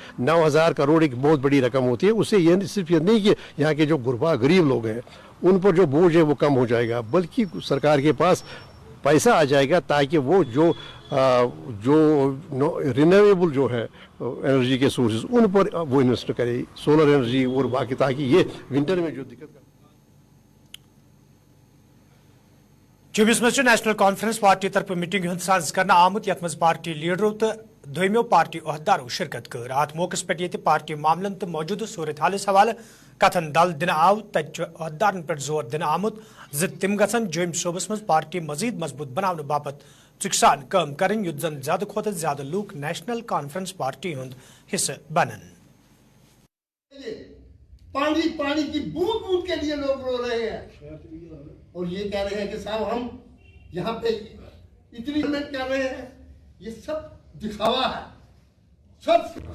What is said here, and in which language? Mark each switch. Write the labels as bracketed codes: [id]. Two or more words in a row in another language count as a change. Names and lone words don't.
[ur] 9000 کروڑ ایک بہت بڑی رقم ہوتی ہے. اس سے یہ صرف یہ نہیں کہ یہاں کے جو غریب لوگ ہیں ان پر جو بوجھ ہے وہ کم ہو جائے گا, بلکہ سرکار کے پاس پیسہ آ جائے گا تاکہ وہ جو رینیویبل جو ہے انرجی کے سورسز ان پر وہ انویسٹ کرے, [en] solar energy [ur] اور باقی, تاکہ یہ ونٹر میں جو دقت [ks] جومس مز نیشنل کانفرنس پارٹی طرف میٹنگ ہند ساز کرنا آمت یت مز پارٹی لیڈرو تو دویمو پارٹی عہدیدارو شرکت کر. ات موقع پہ یہ پارٹی معاملن تو موجودہ صورت حالس حوالہ کتن دل دن آو تت عہدیدارن پہ زور دن آمت تم گھن جوم صوبس مز پارٹی مزید مضبوط بنانے باپت چکسان کام کرن یت زن زیادہ کھوتہ زیادہ لوگ نیشنل کانفرنس پارٹی ہند حصہ بنن. [ur] پانی کی بوند بوند کے لیے لوگ رو رہے ہیں اور یہ کہہ رہے ہیں کہ صاحب ہم یہاں پہ اتنی محنت کر رہے ہیں. یہ سب دکھاوا ہے, سب